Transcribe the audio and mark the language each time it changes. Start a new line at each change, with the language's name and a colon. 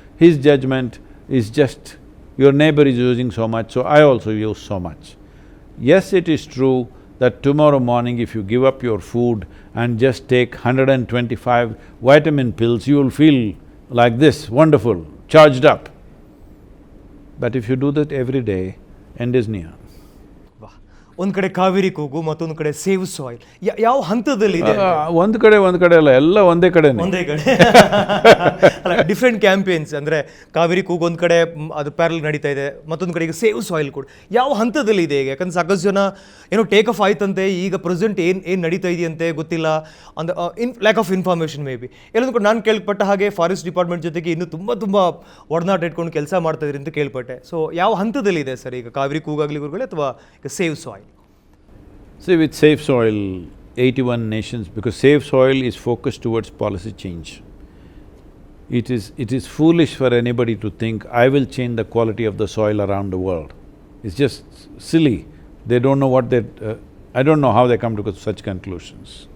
English: His judgment is just, your neighbor is using so much, so I also use so much. Yes, it is true that tomorrow morning if you give up your food and just take 125 vitamin pills, you will feel like this, wonderful, charged up. But if you do that every day, end is near.
Kannada: ವಾಹ್, ಒಂದ್ ಕಡೆ ಕಾವೇರಿ ಕೂಗು, ಮತ್ತೊಂದು ಕಡೆ save soil, ಯಾವ ಹಂತದಲ್ಲಿ ಇದೆ? ಒಂದು ಕಡೆ ಅಲ್ಲ, ಎಲ್ಲ ಒಂದೇ ಕಡೆನೇ. ಒಂದೇ ಕಡೆ ಅಲ್ಲ, ಡಿಫ್ರೆಂಟ್ ಕ್ಯಾಂಪೇನ್ಸ್ ಅಂದ್ರೆ ಕಾವೇರಿ ಕೂಗು ಒಂದ್ ಕಡೆ ಅದು ಪ್ಯಾರಲ್ ನಡೀತಾ ಇದೆ, ಮತ್ತೊಂದು ಕಡೆ ಈಗ ಸೇವ್ ಸಾಯಿಲ್ ಕೂಡ ಯಾವ ಹಂತದಲ್ಲಿ ಇದೆ ಈಗ? ಯಾಕಂದ್ರೆ ಸಾಕಷ್ಟು ಜನ ಏನೋ ಟೇಕ್ ಆಫ್ ಆಯ್ತಂತೆ, ಈಗ ಪ್ರೆಸೆಂಟ್ ಏನ್ ನಡೀತಾ ಇದೆಯಂತೆ ಗೊತ್ತಿಲ್ಲ, ಅಂದ
English: Lack of information maybe.
Kannada: ಎಲ್ಲೊಂದು ಕೂಡ ನಾನು ಕೇಳ್ಪಟ್ಟ ಹಾಗೆ ಫಾರೆಸ್ಟ್ ಡಿಪಾರ್ಟ್ಮೆಂಟ್ ಜೊತೆಗೆ ಇನ್ನೂ ತುಂಬಾ ಒಡನಾಟ ಇಟ್ಕೊಂಡು ಕೆಲಸ ಮಾಡ್ತಾ ಇದ್ರಿ ಅಂತ ಕೇಳ್ಪಟ್ಟೆ. ಸೊ ಯಾವ ಹಂತದಲ್ಲಿ ಇದೆ ಸರ್ ಈಗ ಕಾವೇರಿ ಕೂಗಾಗ್ಲಿ ಗುರುಗಳೇ, ಅಥವಾ ಈಗ save soil?
English: See, with Safe Soil, 81 nations, because Safe Soil is focused towards policy change. It is foolish for anybody to think, I will change the quality of the soil around the world. It's just silly. They don't know what they… I don't know how they come to such conclusions.